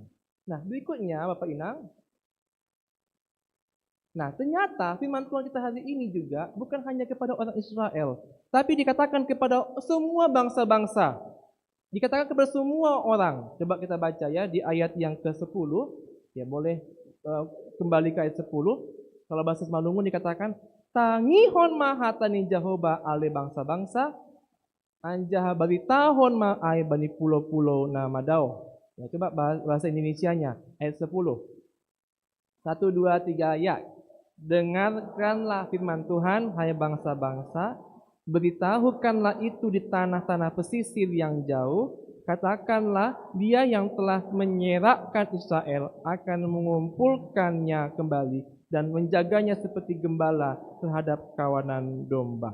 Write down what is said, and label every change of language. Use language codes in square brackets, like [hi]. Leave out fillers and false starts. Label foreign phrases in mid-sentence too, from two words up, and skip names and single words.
[id] Nah, berikutnya Bapak Inang. Nah, ternyata firman Tuhan kita hari ini juga bukan hanya kepada orang Israel, tapi dikatakan kepada semua bangsa-bangsa. Dikatakan kepada semua orang. Coba kita baca ya di ayat yang ke-10. Ya, boleh kembali ke ayat 10. Kalau bahasa Semalungun dikatakan, [bts] tangihon mahatani Jehovah ale bangsa-bangsa, anjah baritahon ma ai bani pulau-pulau namadao. [id] Ya, coba bahasa Indonesianya, ayat 10. 1, 2, 3 ayat. Dengarkanlah firman Tuhan, hai bangsa-bangsa, beritahukanlah itu di tanah-tanah pesisir yang jauh, katakanlah dia yang telah menyerakkan Israel akan mengumpulkannya kembali dan menjaganya seperti gembala terhadap kawanan domba.